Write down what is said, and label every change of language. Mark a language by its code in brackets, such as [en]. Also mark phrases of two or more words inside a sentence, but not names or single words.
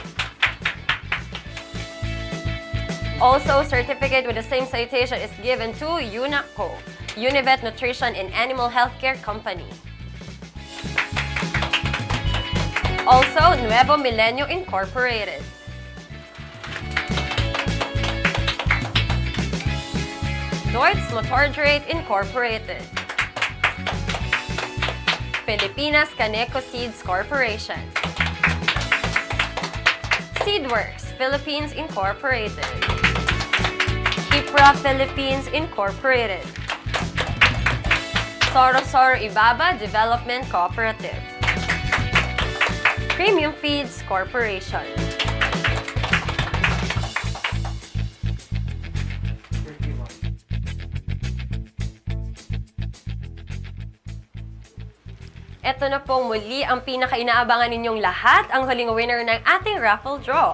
[en] Also, certificate with the same citation is given to UNACO, Univet Nutrition and Animal Healthcare Company. Also, Nuevo Milenio Incorporated. Deutz Motordrate Incorporated. Pilipinas Caneco Seeds Corporation. Seedworks Philippines Incorporated. Hipra Philippines Incorporated. Soro Soro Ibaba Development Cooperative. Premium Feeds Corporation. [tl] Ito na pong muli ang pinaka-inaabangan ninyong lahat, ang huling winner ng ating raffle draw.